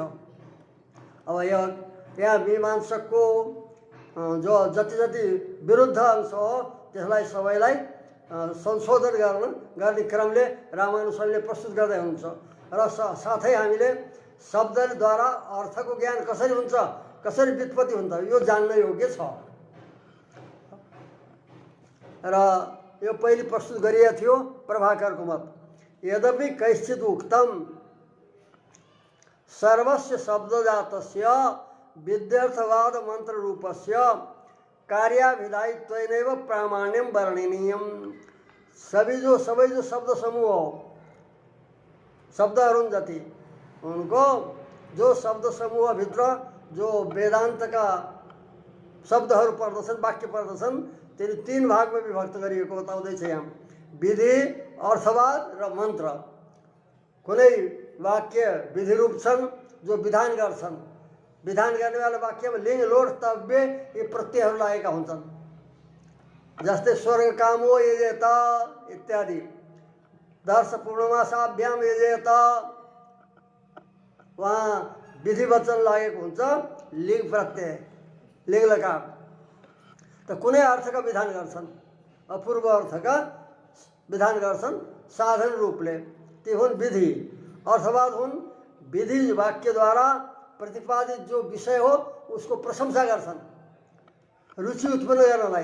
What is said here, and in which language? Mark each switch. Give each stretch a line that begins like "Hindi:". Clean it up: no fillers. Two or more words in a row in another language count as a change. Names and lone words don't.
Nepali: अब यहाँ मीमांसकको जो जति जति विरुद्ध अंश हो त्यसलाई सबैलाई संशोधन गर्ने क्रमले रामानुजले प्रस्तुत गर्दै हुनुहुन्छ र साथै हामीले शब्दद्वारा अर्थको ज्ञान कसरी हुन्छ, कसरी व्युत्पत्ति हुन्छ, यो जान्न योग्य छ। र यो पहिले प्रस्तुत गरिएको थियो प्रभाकरको मत।
Sanskrit: यद्यपि कैश्चित् उक्तम सर्वस्य शब्दजातस्य विद्यर्थवाद मन्त्र रूपस्य कार्याभिधायित्वेनैव प्रामाण्यम वर्णनीयम।
Nepali: सबै जो शब्द समूह हो, शब्दहरू जति उनको जो शब्द समूहभित्र जो वेदान्तका शब्दहरू पर्दछन्, वाक्य पर्दछन्, तिनी 3 भागमा विभक्त गरिएको बताउँदैछ यहाँ। विधि, अर्थवाद र मन्त्र। कुनै वाक्य विधि रूप छन् जो विधान गर्छन्, विधान गर्नेवाला वाक्यमा लिङ्ग, लोट, तव्य यी प्रत्ययहरू लागेका हुन्छन्।
Sanskrit: जस्तै स्वर्ग कामो यजेत इत्यादि। दर्श पूर्णमासाभ्याम यजेत,
Nepali: वहाँ विधि वचन लागेको हुन्छ, लिङ्ग प्रत्यय, लिङ्ग लकार। त कुनै अर्थका विधान गर्छन्, अपूर्व अर्थका विधान गर्छन् साधन रूपले, ती हुन् विधि। अर्थवाद हुन् विधि वाक्यद्वारा प्रतिपादित जो विषय हो उसको प्रशंसा गर्छन्, रुचि उत्पन्न गर्नलाई।